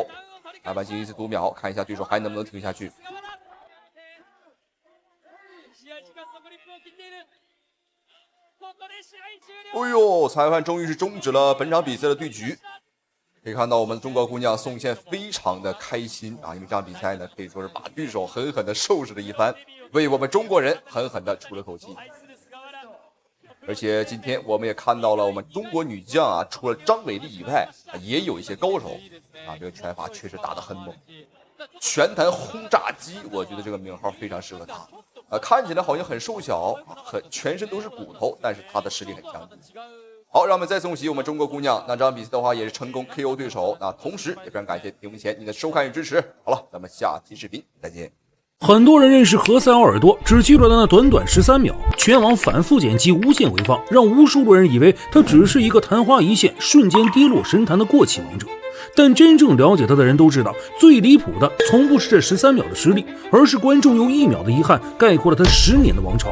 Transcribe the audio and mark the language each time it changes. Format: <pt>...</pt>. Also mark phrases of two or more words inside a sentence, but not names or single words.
<zh>裁判進行一次讀秒，看一下對手還能不能挺下去。哎呦，裁判終於是終止了本場比賽的對局。可以看到我們的中國姑娘宋茜非常的開心啊，因為這場比賽呢可以說是把對手狠狠的收拾了一番，為我們中國人狠狠的出了口氣。而且今天我們也看到了我們中國女將啊，除了張偉麗以外，也有一些高手啊，這個拳法確實打得很猛。拳壇轟炸機，我覺得這個名號非常適合他。看起來好像很瘦小，全身都是骨頭，但是他的實力很強。好，讓我們再恭喜我們中國姑娘，那這場比賽的話也是成功 KO 對手。那同時也非常感謝屏幕前你的收看與支持。好了，咱們下期視頻再見。很多人認識何塞奧爾多，只記住了那短短13秒，全網反覆剪輯，無限回放，讓無數路人以為他只是一個曇花一現、瞬間跌落神壇的過氣王者。但真正了解他的人都知道，最離譜的從不是這13秒的實力，而是觀眾用1秒的遺憾概括了他10年的王朝。</zh>